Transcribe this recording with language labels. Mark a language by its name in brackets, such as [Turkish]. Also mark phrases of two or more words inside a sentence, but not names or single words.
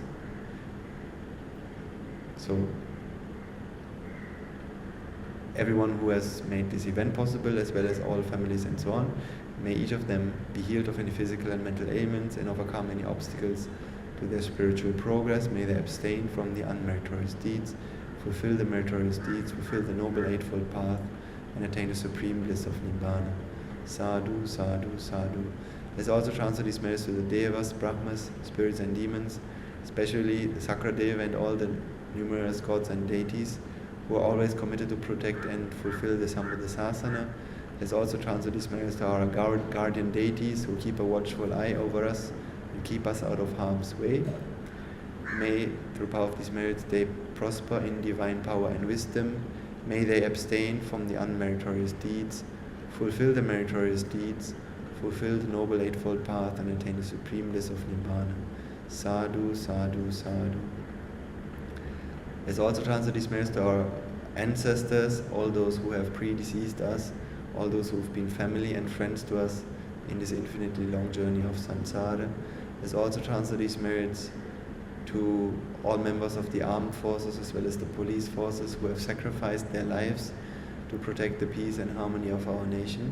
[English] So everyone who has made this event possible, as well as all families and so on. May each of them be healed of any physical and mental ailments and overcome any obstacles to their spiritual progress. May they abstain from the unmeritorious deeds, fulfill the meritorious deeds, fulfill the Noble Eightfold Path, and attain the supreme bliss of Nibbana. [Pali] Sadhu, sadhu, sadhu. [English] Let's also transfer these merits to the Devas, Brahmas, spirits and demons, especially the Sakradeva and all the numerous gods and deities who are always committed to protect and fulfill the Sambuddha-sasana. Let's also transfer these merits to our guardian deities who keep a watchful eye over us and keep us out of harm's way. May, through power of these merits, they prosper in divine power and wisdom. May they abstain from the unmeritorious deeds, fulfill the meritorious deeds, fulfill the Noble Eightfold Path, and attain the supreme bliss of Nibbana. [Pali] Sadhu, sadhu, sadhu. [English] Let's also transfer these merits to our ancestors, all those who have predeceased us, all those who have been family and friends to us in this infinitely long journey of samsara. Let's also transfer these merits to all members of the armed forces as well as the police forces who have sacrificed their lives to protect the peace and harmony of our nation.